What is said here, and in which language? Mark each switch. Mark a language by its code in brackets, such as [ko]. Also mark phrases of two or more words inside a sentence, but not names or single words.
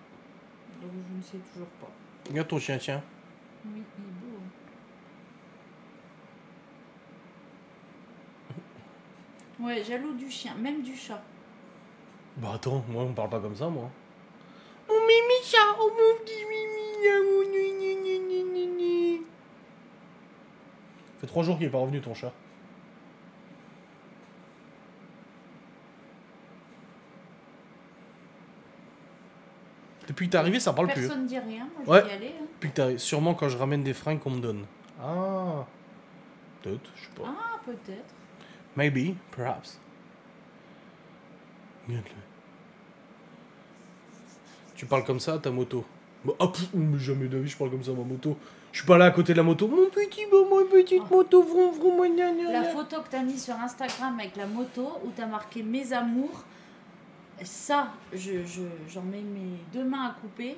[fr] Donc je ne sais toujours pas. Regarde ton chien, tiens. Oui, il est beau. Ouais, jaloux du chien, même du chat. Bah attends, moi on parle pas comme ça, moi. Oh mimi chat, oh mon petit mimi, oh, ni, ni, ni, ni, ni, ni. Ça fait 3 jours qu'il est pas revenu ton chat. Depuis que t'es arrivé, ça parle plus. Personne dit rien, moi je Ouais. vais y aller. Hein. Depuis que t'es arrivé, sûrement quand je ramène des fringues qu'on me donne. Ah. Peut-être, je sais pas. Ah, peut-être. [en] Maybe, perhaps. [fr] Regarde-le. Tu parles comme ça à ta moto. Bah, ah, mais jamais de la vie je parle comme ça à ma moto. Je suis pas là à côté de la moto. Mon petit, ma petite moto, vroom vroom, gna, gna, La gna. photo que t'as mise sur Instagram avec la moto où t'as marqué mes amours, ça, j'en mets mes 2 mains à couper.